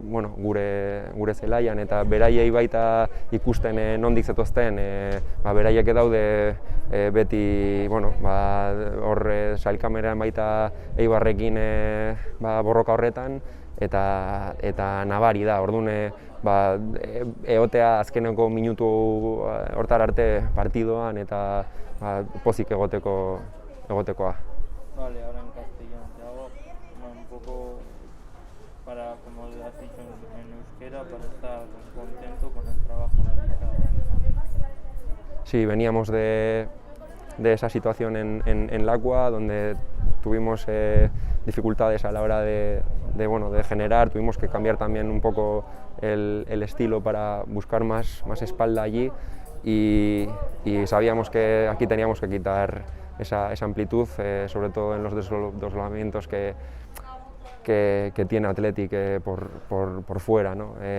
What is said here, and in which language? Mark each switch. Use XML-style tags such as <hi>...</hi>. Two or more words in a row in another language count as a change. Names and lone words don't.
<eu>gure zelaian eta beraiei baita ikusten nondik zetozten, beraiek daude beti hor sailkameran baita Eibarrekin borroka horretan, eta nabari da, orduan egotea azkeneko minutu hortar arte partidoan eta pozik egotekoa.</eu> <es>Vale, ahora en castellano te hago un poco para, como has dicho en euskera, para estar contento con el trabajo realizado. Sí, veníamos de esa situación en Lacua, donde tuvimos dificultades a la hora de generar, tuvimos que cambiar también un poco el estilo para buscar más espalda allí y sabíamos que aquí teníamos que quitar esa amplitud, sobre todo en los desdoblamientos que tiene Athletic por fuera, ¿no?</es>